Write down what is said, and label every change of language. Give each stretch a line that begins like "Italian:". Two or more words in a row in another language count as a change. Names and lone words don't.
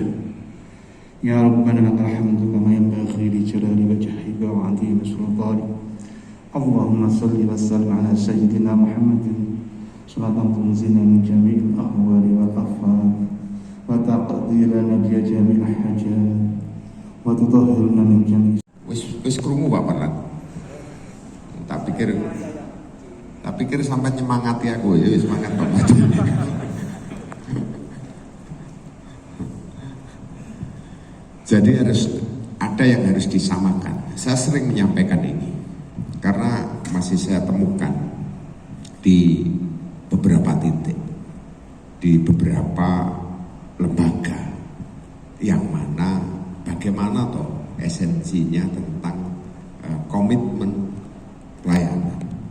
Arabic: يا ربنا لك الحمد كما ينبغي لجلال وجهك وعظيم سلطانك. اللهم صل وسلم على سيدنا محمد صلاة تنجينا من جميع الأهوال والآفات وتقضي لنا بجميع الحاجات وتطهرنا من جميع.
Javanese: Wis krungu Pak Parlan. Tak pikir sampai nyemangati aku ya, semangat Bapak.
Indonesian: Jadi ada yang harus disamakan. Saya sering menyampaikan ini karena masih saya temukan di beberapa titik, di beberapa lembaga yang mana bagaimana toh esensinya tentang komitmen pelayanan.